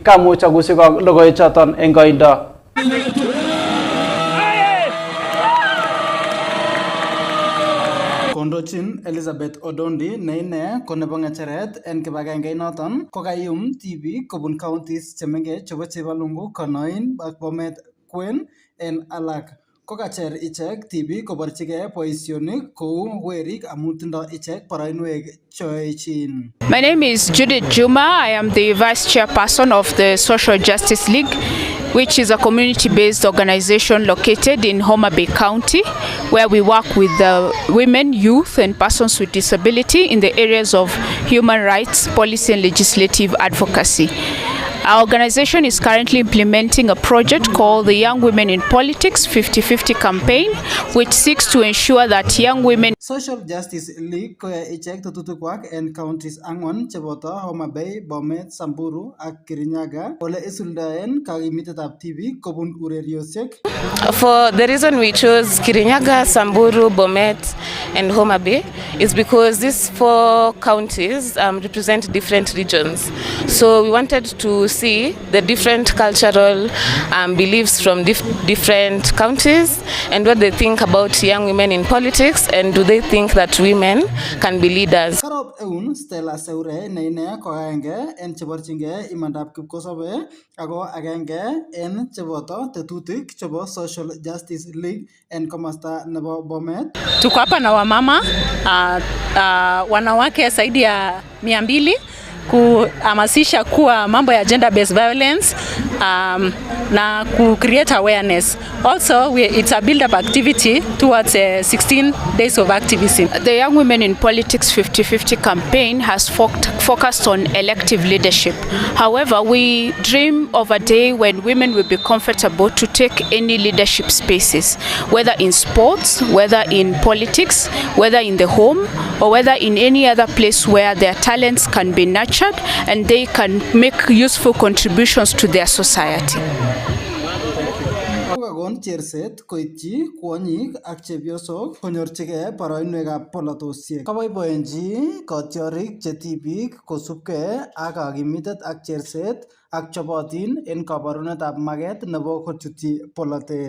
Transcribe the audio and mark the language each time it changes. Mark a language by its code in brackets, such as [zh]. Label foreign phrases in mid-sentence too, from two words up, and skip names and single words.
[kln] Kamuch agusikok logoichoton en koindo. Kondochin Elizabeth Odondi ne ine ko nebo ngecheret en kibagenge noton kokayum tibik kobun counties chemengech chebo Chebalungu, Konoin ak Bomet Kwen en alak. Kokacher ichek tibik koborchigei boisionik kou werik amu tindo ichek boroinwek choechin. [en] My name is Judith Juma. I am the Vice Chairperson of the Social Justice League, which is a community-based organization located in Homa Bay County, where we work with women, youth, and persons with disability in the areas of human rights, policy, and legislative advocacy. Our organization is currently implementing a project called the Young Women in Politics 50-50 campaign, which seeks to ensure that young women. [kln] Social Justice League koya ichek tututukwak en counties angwan cheboto Homa Bay, Bomet, Samburu ak Kirinyaga ole isuldaen kakimitetab tibik kobun ureriosiek. [en] For the reason we chose Kirinyaga, Samburu, Bomet and Homa Bay is because these 4 counties represent different regions. So we wanted to see the different cultural beliefs from different counties and what they think about young women in politics, and do they think that women can be leaders. [kln] Karop eun Stella Seure ne ine ko agenge en cheborchinge imandab kipkosobe ako agenge en cheboto tetutik chebo Social Justice League en komasta nebo Bomet. [sw] Tuko hapa na wamama wanawake zaidi ya 200 kuhamasisha kuwa mambo ya [en] gender based violence [sw] na ku [en] create awareness. Also it's a build up activity towards 16 days of activism. The Young Women in Politics 50-50 campaign has focused on elective leadership. However, we dream of a day when women will be comfortable to take any leadership spaces, whether in sports, whether in politics, whether in the home, or whether in any other place where their talents can be nurtured and they can make useful contributions to their society. [kln] Kokakon cherset koityi kwonyik ak chepyosok konyorchigei boroinwekab polatosiek. Kaboiboenchi kotiorik che tibik kosubkei ak kakimitet ak cherset ak chobotin en kabarunetab maget nebo kochutyi polatet.